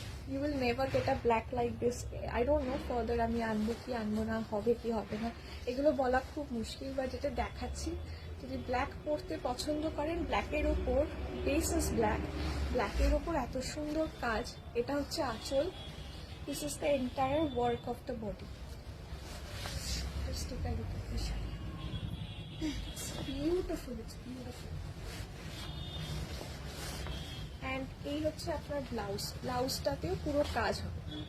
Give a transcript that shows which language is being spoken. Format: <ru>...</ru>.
<en>You will never get a black like this. I don't know further</en> <bn>আমি আনবো কি আনবো না, হবে কি হবে না, এগুলো বলা খুব মুশকিল। বা যেটা দেখাচ্ছি, যদি ব্ল্যাক পরতে পছন্দ করেন, ব্ল্যাকের ওপর বেস ইস ব্ল্যাক, ব্ল্যাকের ওপর এত সুন্দর কাজ, এটা হচ্ছে আঁচল।</bn> <en>This is the entire work of the body. Just take a look at the sari. It's beautiful, it's beautiful.</en> <bn>And এই হচ্ছে আপনার ব্লাউজ, ব্লাউজটাতেও পুরো কাজ হবে।</bn>